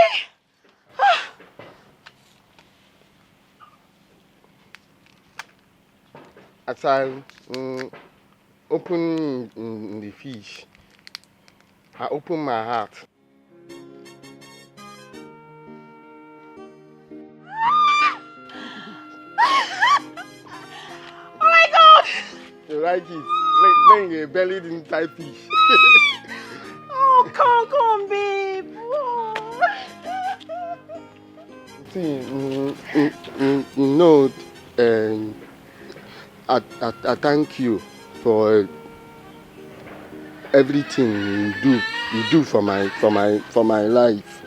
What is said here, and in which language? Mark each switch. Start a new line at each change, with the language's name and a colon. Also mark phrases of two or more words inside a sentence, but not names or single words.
English: As I open the fish, I open my heart. Oh my God! You like it? Like a bellied inside fish. Oh, come on, babe. See, you know, I thank you for everything you do for my life.